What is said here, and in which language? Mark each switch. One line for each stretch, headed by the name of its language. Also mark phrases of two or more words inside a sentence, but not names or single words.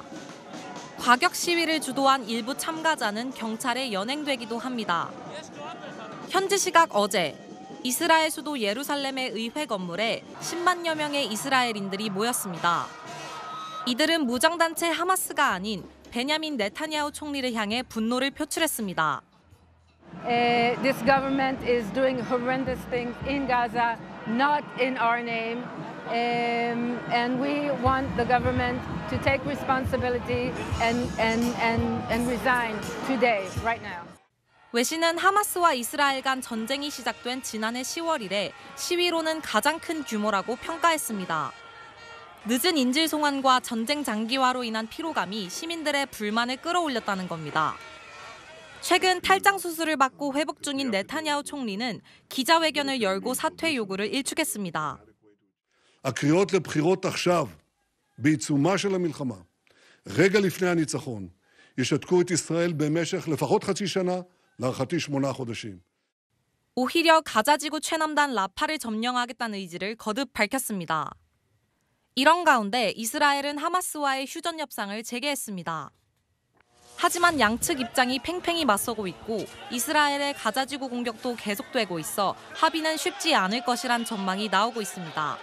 Korean: 과격 시위를 주도한 일부 참가자는 경찰에 연행되기도 합니다. 현지 시각 어제 이스라엘 수도 예루살렘의 의회 건물에 10만여 명의 이스라엘인들이 모였습니다. 이들은 무장단체 하마스가 아닌 베냐민 네타냐후 총리를 향해 분노를 표출했습니다.
English: This government is doing horrendous things in Gaza, not in our name. And we want the government to take responsibility and resign today, right now.
Korean: 외신은 하마스와 이스라엘 간 전쟁이 시작된 지난해 10월 이래 시위로는 가장 큰 규모라고 평가했습니다. 늦은 인질 송환과 전쟁 장기화로 인한 피로감이 시민들의 불만을 끌어올렸다는 겁니다. 최근 탈장 수술을 받고 회복 중인 네타냐후 총리는 기자회견을 열고 사퇴 요구를 일축했습니다.
Hebrew: הקריאות לבחירות עכשיו, בעיצומה של המלחמה, רגע לפני הניצחון, ישתקו את ישראל במשך לפחות חצי שנה, להערכתי 8 חודשים.
Korean: 오히려 가자지구 최남단 라파를 점령하겠다는 의지를 거듭 밝혔습니다. 이런 가운데 이스라엘은 하마스와의 휴전 협상을 재개했습니다. 하지만 양측 입장이 팽팽히 맞서고 있고 이스라엘의 가자지구 공격도 계속되고 있어 합의는 쉽지 않을 것이란 전망이 나오고 있습니다.